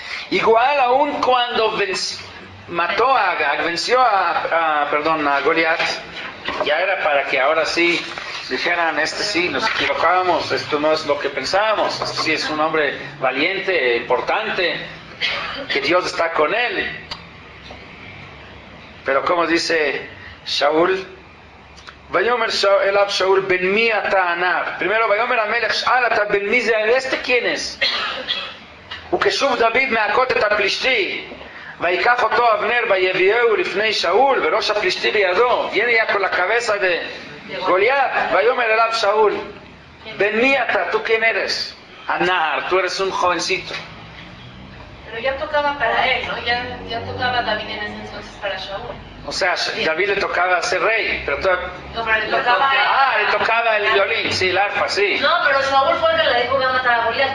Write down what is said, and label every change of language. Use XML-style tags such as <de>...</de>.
<es>Igual aún cuando venció a Goliat, ya era para que ahora sí dijeran: este sí, nos equivocábamos, esto no es lo que pensábamos, este sí es un hombre valiente, importante, que Dios está con él. Pero como dice Shaul,</es> <he>Vayomer Elab Shaul ben mi ata anar.</he> <es>Primero</es> <he>Vayomer Amelech Sh'al ata ben mi ze,</he> <es>¿este quién es?</es> <he>וכשוב דוד מהכות את הפלישתי, ויקח אותו אבנר ויביאהו לפני שאול, וראש הפלישתי בידו,</he> <es>viene ya con la cabeza de Goliat.</es> <he>ויאמר אליו שאול: בן מי אתה?</he> <es>¿Tú quién eres? Anar, tú eres un jovencito. Pero ya tocaba para él, ¿no? Ya tocaba David en ese entonces para Shaul. O sea, David le tocaba ser rey, pero No, pero le tocaba le tocaba el violín, sí, el arpa, sí. No, pero Saúl fue el que le dijo: voy a matar a Goliat.</es>